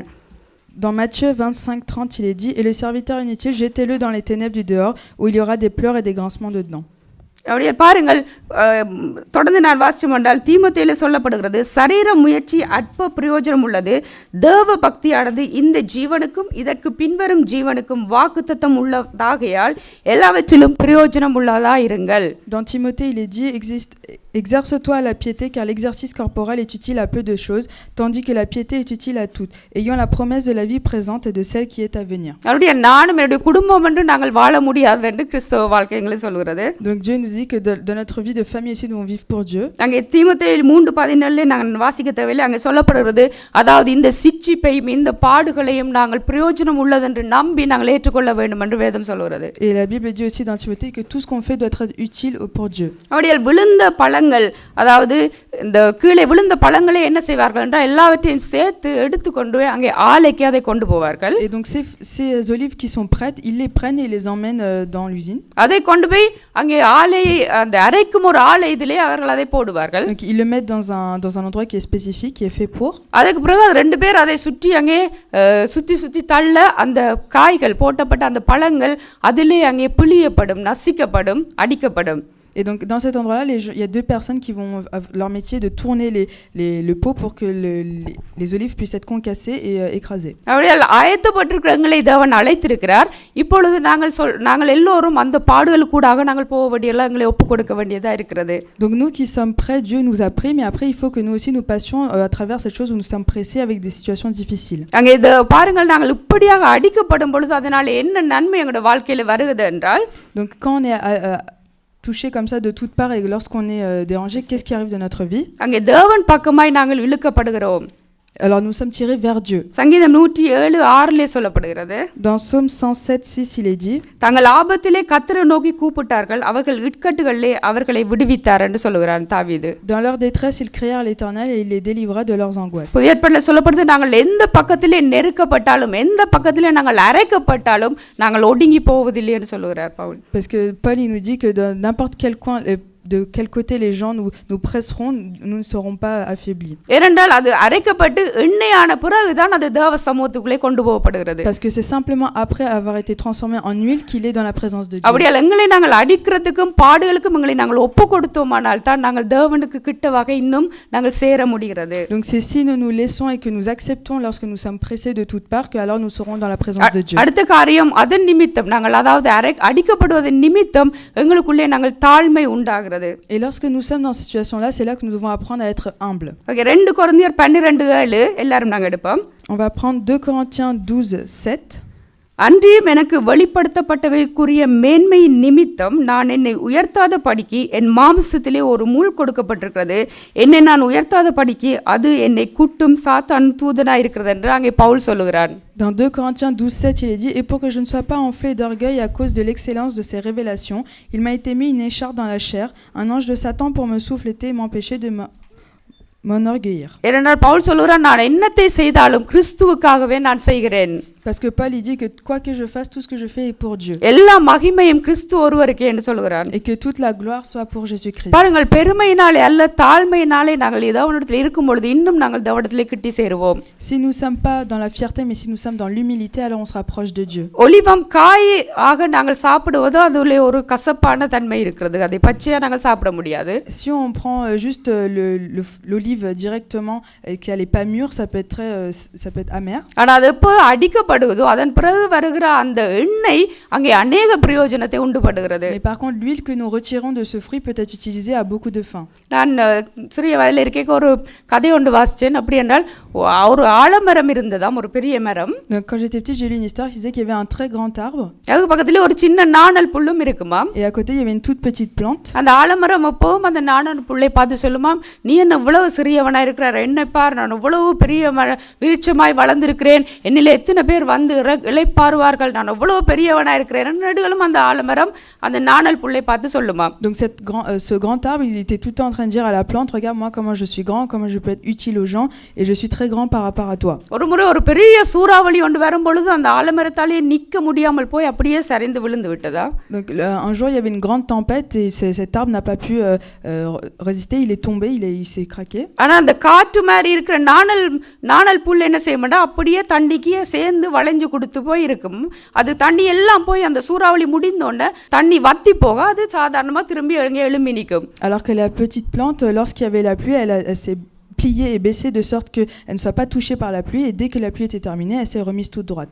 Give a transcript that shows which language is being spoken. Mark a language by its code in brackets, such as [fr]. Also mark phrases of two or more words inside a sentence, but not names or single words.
[fr] Dans Matthieu 25:30, il est dit, et le serviteur inutile, jetez-le dans les ténèbres du dehors, où il y aura des pleurs et des grincements de dents. [ta] அப்படியே பாருங்கள், தொடர்ந்து நான் வாசிச்சோம் என்றால் தீமோத்தேயுல சொல்லப்படுகிறது, சரீர முயற்சி அற்ப பிரயோஜனம் உள்ளது, தேவ பக்தியானது இந்த ஜீவனுக்கும் இதற்கு பின்வரும் ஜீவனுக்கும் வாக்குத்தத்தம் உள்ளதாகையால் எல்லாவற்றிலும் பிரயோஜனம் உள்ளதா இருங்கள். [fr] Dans Timothée, il est dit, exerce-toi à la piété, car l'exercice corporel est utile à peu de choses, tandis que la piété est utile à toutes, ayant la promesse de la vie présente et de celle qui est à venir. [ta] அப்படியே நானும் என்னுடைய குடும்பம் என்று நாங்கள் வாழ முடியாது என்று கிறிஸ்தவ வாழ்க்கைகளை சொல்கிறது. [fr] Donc Dieu nous dit que dans notre vie de famille aussi, nous devons vivre pour Dieu. [ta] அங்கே தீமோத்தேயு 3:14 நாங்கள் வாசிக்க தேவையில்லை, அங்கே சொல்லப்படுகிறது, அதாவது இந்த சிட்சிப்பையும் இந்த பாடுகளையும் நாங்கள் பிரயோஜனம் உள்ளதென்று நம்பி நாங்கள் ஏற்றுக்கொள்ள வேண்டும் என்று வேதம் சொல்கிறது. [fr] Et la Bible dit aussi dans Timothée que tout ce qu'on fait doit être utile pour Dieu. [ta] அப்படியே விழுந்த பழங்கள், அதாவது இந்த கீழே விழுந்த பழங்களை என்ன செய்வார்கள் என்றால் எல்லாவற்றையும் சேர்த்து எடுத்து கொண்டு போய் அங்கே ஆலைக்கு அதை கொண்டு போவார்கள். [fr] Et donc ces olives qui sont prêtes, ils les prennent et les emmènent dans l'usine. [ta] அதை கொண்டு போய் அங்கே ஆலை, அந்த அரைக்கும் ஒரு ஆலை இதிலே அவர்கள் அதை போடுவார்கள். [fr] Donc ils le mettent dans un endroit qui est spécifique, qui est fait pour. [ta] அதுக்கு பிறகு ரெண்டு பேர் அதை சுற்றி அங்கே சுத்தி தள்ள அந்த காய்கள் போட்டப்பட்ட அந்த பழங்கள் அதிலே அங்கே பிழியப்படும், நசிக்கப்படும், அடிக்கப்படும். [fr] Et donc dans cet endroit-là, il y a deux personnes qui vont leur métier de tourner le pot pour que les olives puissent être concassées et écrasées. [ta] அப்படியே ஆயத்தப்பட்டிருக்கிறவங்களை தேவன் அழைத்திருக்கிறார். இப்பொழுது நாங்கள் எல்லோரும் அந்த பாடுகளுக்கூடாக நாங்கள் போக வேண்டியதெல்லாம் எங்களை ஒப்பு கொடுக்க வேண்டியதா இருக்கிறது. [fr] Donc nous qui sommes prêts, Dieu nous a pris, mais après il faut que nous aussi nous passions à travers cette chose où nous sommes pressés avec des situations difficiles. [ta] அங்கே பாருங்கள், நாங்கள் இப்படியாக அடிக்கப்படும் பொழுது அதனால என்ன நன்மை எங்களுடைய வாழ்க்கையில வருகிறது என்றால், [fr] donc quand on est touché comme ça de toutes parts et lorsqu'on est dérangé, qu'est-ce qui arrive de notre vie? [ta] அங்கே தேவன் பக்கமாய் நாங்கள் இழுக்கப்படுகிறோம். [fr] Alors nous sommes tirés vers Dieu. [ta] சங்கீதம் 107:6 சொல்லப்படுகிறது. [fr] Dans Psaume 107:6, il est dit, [ta] தங்கள் ஆபத்திலே கர்த்தரை நோக்கி கூப்பிட்டார்கள், அவர்கள் இக்கட்டுகளிலே அவர்களை விடுவித்தார் என்று சொல்கிறார் தாவீது. [fr] Dans leur détresse, ils crièrent à l'Éternel et il les délivra de leurs angoisses. [ta] புதிய ஏற்பாட்டில் சொல்லப்படுது, நாங்கள் எந்த பக்கத்திலே நெருக்கப்பட்டாலும் எந்த பக்கத்திலே நாங்கள் அரைக்கப்பட்டாலும் நாங்கள் ஒடுங்கி போவதில்லை என்று சொல்கிறார் பவுல். [fr] Parce que Paul il nous dit que dans n'importe quel coin de quel côté les gens nous presseront, nous ne serons pas affaiblis. [ta] ஏனென்றால் அது அரைக்கப்பட்டு எண்ணெயான பிறகுதான் அது தேவ சமூகத்துக்குள்ளே கொண்டு போகப்படுகிறது. [fr] Parce que c'est simplement après avoir été transformé en huile qu'il est dans la présence de Dieu. [ta] அப்படியால் எங்களை நாங்கள் அடிக்கிறதுக்கும் பாடுகளுக்கும் எங்களை நாங்கள் ஒப்பு கொடுத்தோமானால் தான் நாங்கள் தேவனுக்கு கிட்டவாக இன்னும் நாங்கள் சேர முடிகிறது. [fr] Donc c'est si nous nous laissons et que nous acceptons lorsque nous sommes pressés de toutes parts que alors nous serons dans la présence de Dieu. [ta] அடுத்த காரியம் அதன் நிமித்தம் நாங்கள் அதாவது அடிக்கப்படுவதன் நிமித்தம் எங்களுக்குள்ளே நாங்கள் தாழ்மை உண்டாகிறது. [fr] Et lorsque nous sommes dans cette situation-là, c'est là que nous devons apprendre à être humbles. [ta] ஓகே 2 கொரிந்தியர் 12:7 எல்லாரும் நாங்கள் எடுப்போம். [fr] On va prendre 2 Corinthiens 12:7. [ta] அன்றியும் எனக்கு வெளிப்படுத்தப்பட்டவைக்குரிய மேன்மையின் நிமித்தம் நான் என்னை உயர்த்தாத படிக்கு என் மாம்சத்திலே ஒரு முள் கொடுக்கப்பட்டிருக்கிறது. என்னை நான் உயர்த்தாத படிக்கு அது என்னை குட்டும் சாத்தான் தூதனாய் இருக்கிறது என்று அங்கே பவுல் சொல்லுகிறான். [fr] Dans 2 Corinthiens 12:7, il est dit « Et pour que je ne sois pas enflé d'orgueil à cause de l'excellence de ces révélations, il m'a été mis une écharpe dans la chair, un ange de Satan pour me souffleter et m'empêcher de m'enorgueillir. » [ta] ஏனென்றால் பவுல் சொல்லுகிறான், நான் என்னத்தை செய்தாலும் கிறிஸ்துவுக்காகவே நான் செய்கிறேன். [fr] Parce que Paul il dit que quoi que je fasse, tout ce que je fais est pour Dieu. [ta] எல்லா மகிமையும் கிறிஸ்து ஒருவருக்கே என்று சொல்கிறான். [fr] Et que toute la gloire soit pour Jésus-Christ. [ta] பாருங்கள், பெருமையினாலே அல்ல தாழ்மையினாலே நாங்கள் தேவனிடத்தில் இருக்கும் பொழுது இன்னும் நாங்கள் தேவனிடத்திலே கிட்டி சேருவோம். [fr] Si nous sommes pas dans la fierté, mais si nous sommes dans l'humilité, alors on se rapproche de Dieu. [ta] ஒலிவம் காய் ஆக நாங்கள் சாப்பிடுவதோ அதுல ஒரு கசப்பான தன்மை இருக்கிறது. அதை பச்சையா நாங்கள் சாப்பிட முடியாது. [fr] Si on prend juste l'olive directement et qu'elle est pas mûre, ça peut être amer. [ta] ஆனா அது எப்போ அடிக்கப்படுவதோ அதன் பிறகு வருகிற அந்த எண்ணெய் அங்கே அநேக பிரயோஜனத்தை உண்டுபடுகிறது. [fr] Mais par contre, l'huile que nous retirons de ce fruit peut être utilisée à beaucoup de fins. [ta] நான் சிறிய வயதில் இருக்க ஒரு கதை ஒன்று வாசிச்சேன். அப்படி என்றால் ஒரு ஆலமரம் இருந்ததாம், ஒரு பெரிய மரம். [fr] Donc quand j'étais petite, j'ai lu une histoire qui disait qu'il y avait un très grand arbre. [ta] அதுக்கு பக்கத்துல ஒரு சின்ன நாணல் புல்லும் இருக்குமாம். [fr] Et à côté, il y avait une toute petite plante. [ta] அந்த ஆலமரம் அப்பவும் அந்த நாணல் புல்லை பார்த்து சொல்லுமாம், நீ என்ன இவ்வளவு சிறியவனா இருக்கிறார், என்னை பார், நான் இவ்வளவு பெரிய விருட்சமாய் வளர்ந்திருக்கிறேன், என்னில எத்தனை பேர் வந்து இளைப்பாறுவார்கள், நான் இவ்வளவு பெரியவனா இருக்கிறேன். நடுகளும் அந்த ஆலமரம் அந்த நாணல் புல்லை பார்த்து சொல்லுமாம். [fr] Donc ce grand arbre, il était tout le temps en train de dire à la plante, regarde moi comment je suis grand, comment je peux être utile aux gens, et je suis très grand par rapport à toi. [ta] ஒரு முறை ஒரு பெரிய சூறாவளி ஒன்று வரும்பொழுது அந்த ஆலமரத்தாலே நிற்க முடியாமல் போய் அப்படியே சரிந்து விழுந்து விட்டதா. [fr] Donc un jour il y avait une grande tempête et cet arbre n'a pas pu résister, il est tombé, il s'est craqué. [ta] ஆனா அந்த காற்று மாதிரி இருக்கிற நாணல் புல் என்ன செய்யமாட்டா அப்படியே தண்ணிக்கு சேர்ந்து வளைஞ்சு கொடுத்து போய் இருக்கும். அது தண்ணி எல்லாம் போய் அந்த சூறாவளி முடிந்தோடனே தண்ணி வத்தி போக அது சாதாரணமா திரும்பி எழும்பி நிற்கும். [fr] Alors que la petite plante, lorsqu'il y avait la pluie, elle s'est pliée et baissée de sorte qu'elle ne soit pas touchée par la pluie, et dès que la pluie était terminée, elle s'est remise toute droite.